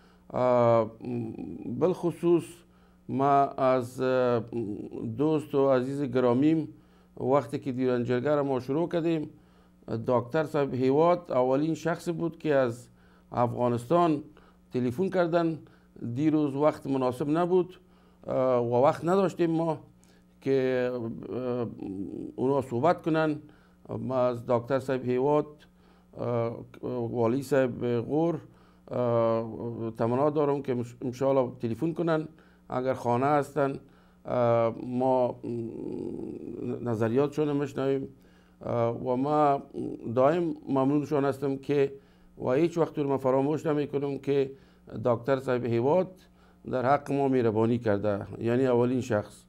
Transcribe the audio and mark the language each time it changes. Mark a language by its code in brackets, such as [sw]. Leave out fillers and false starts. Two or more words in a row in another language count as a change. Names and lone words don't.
[fa] بالخصوص ما از دوست و عزیز گرامیم وقتی که دیرنجرگه را ما شروع کردیم، دکتر صاحب هیواد اولین شخص بود که از افغانستان تلفن کردن. دیروز وقت مناسب نبود و وقت نداشتیم ما که اونا صحبت کنن. ما از دکتر صاحب هیواد، والی صاحب غور تمنا دارم که انشاءالله تلفن کنن اگر خانه هستن، ما نظریاتشون میشنویم و ما دائم ممنونشان هستم که و هیچ وقت رو ما فراموش نمی کنم که دکتر صاحب هیواد در حق ما مهربانی کرده، یعنی اولین شخص.